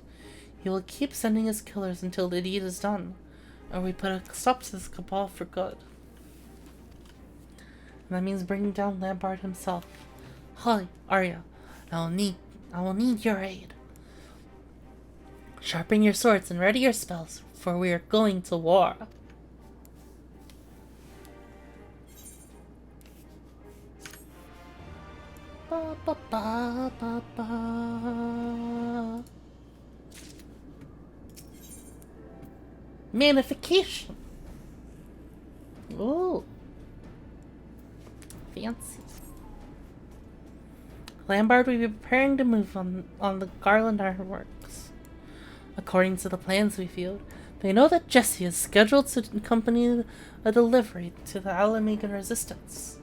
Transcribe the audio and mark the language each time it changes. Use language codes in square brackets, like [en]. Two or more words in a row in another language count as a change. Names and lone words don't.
[en] He will keep sending his killers until the deed is done, or we put a stop to this Cabal for good. And that means bringing down Lambard himself. Hi, Arya, I will need your aid. Sharpen your swords and ready your spells, for we are going to war. Ba, ba, ba, ba, ba. Manification. Ooh. Fancy. Lambard will be preparing to move on the Garland Ironworks. According to the plans we field, they know that Jesse is scheduled to accompany a delivery to the Alamegan resistance.